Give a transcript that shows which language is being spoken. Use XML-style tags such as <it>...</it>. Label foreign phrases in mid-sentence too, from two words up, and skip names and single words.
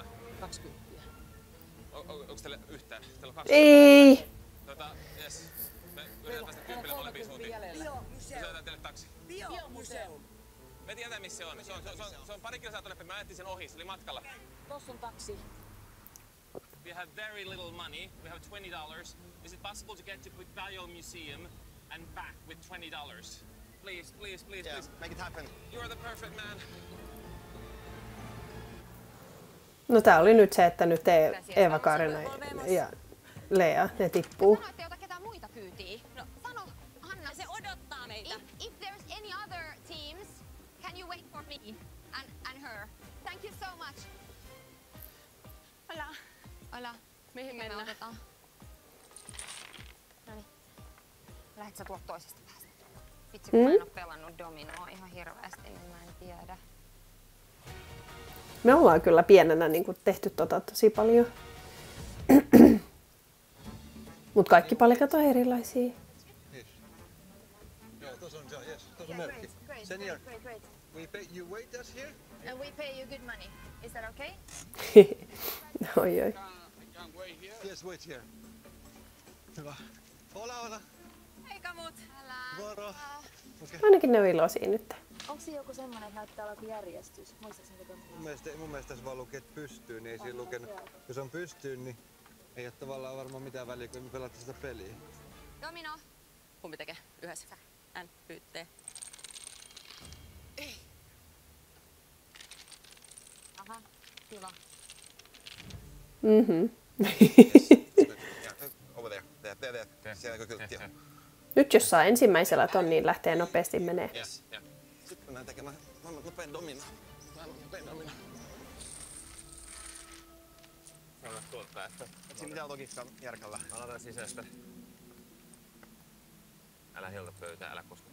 <fi>20. Onks teillä yhtään? Teillä on 20. Ei! Jes. Me yritetään päästä 10 molempiin suuntiin. Me soitetaan teille taksi. Biomuseum. Me tiedetään missä se on. Se on pari kilsaa tuonne, me ajettiin sen ohi, se oli matkalla. Tossa on taksi.</fi> <en>We have very little money. We have $20. Is it possible to get to Biome Museum and back with $20? Please, please, please, please. Make it happen. You are the perfect man.</en> <fi>No tää oli nyt se, että nyt Eeva-Kaarina ja Lea, ne tippuu. Sano, että ei ota ketään muita kyytiin. No, sano, Hanna. Se odottaa meitä.</fi> <en>If there's any other teams, can you wait for me and her? Thank you so much. Hola.</en> <fi>Mihin Mikä mennään? me otetaan? Noniin. Lähdetkö sä tuolta toisesta päästä? Vitsi, kun mä en oo pelannut dominoa ihan hirveästi, niin mä en tiedä. Me ollaan kyllä pienenä niin kuin tehty tosi paljon. Mut kaikki palikat on erilaisia. Joo, tuossa on se, yes. Tuossa on merkki. Sen jälkeen.</fi> <en>You wait us here? And we pay you good money. Is that okay? Oi. Yes, wait here.</en> <fi>Hyvä. Hola. Hei kamut! Moro. Ainakin ne on iloisia nyt. Onko se joku semmonen, että näyttää olevan järjestys? Muistatko Mun mielestä tässä vaan lukee, että pystyy, niin ei siinä lukenut. Jos on pystyyn, niin ei ole tavallaan varmaan mitään väliä, kun me pelataan sitä peliä. Domino! Kumpi tekee? Yhdessä. N, Y, T. Aha, kiva.</fi> <en>Over there.</en> <fi>Siellä kyllä. Nyt jos saa ensimmäisellä ton, niin lähtee nopeasti menee. Yes. Sitten mennään tekemään nopein domino. Anna tuolta päästä. Siinä mitään logiikkaa järkällä. Aloitetaan sisästä. Älä heilta pöytää, älä koska.</fi>